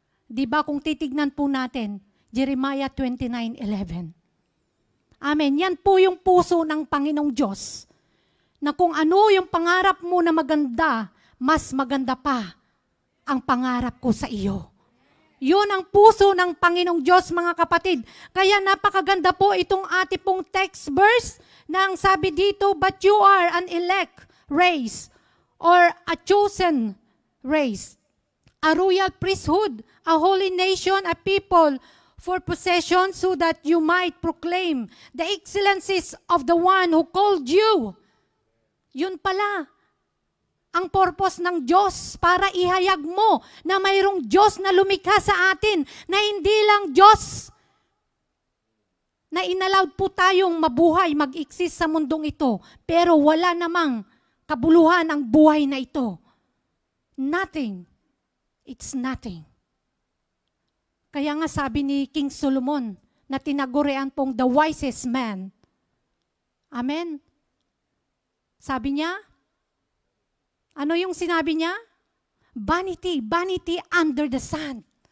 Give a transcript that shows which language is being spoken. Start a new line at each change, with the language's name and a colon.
Filipino: Di ba kung titignan po natin, Jeremiah 29:11. Amen. Yan po yung puso ng Panginoong Diyos. Na kung ano yung pangarap mo na maganda, mas maganda pa ang pangarap ko sa iyo. Yun ang puso ng Panginoong Diyos, mga kapatid. Kaya napakaganda po itong ating pong text verse na ang sabi dito,
English: but you are an elect race or a chosen race, a royal priesthood, a holy nation, a people for possession so that you might proclaim the excellencies of the one who called you.
Filipino: Yun pala ang purpose ng Diyos para ihayag mo na mayroong Diyos na lumikha sa atin, na hindi lang Diyos na inallowed po tayong mabuhay, mag-exist sa mundong ito, pero wala namang kabuluhan ang buhay na ito.
English: Nothing. It's nothing.
Filipino: Kaya nga sabi ni King Solomon na tinagurian pong
English: the wisest man.
Filipino: Amen? Sabi niya, ano yung sinabi niya?
English: Vanity, vanity under the sun.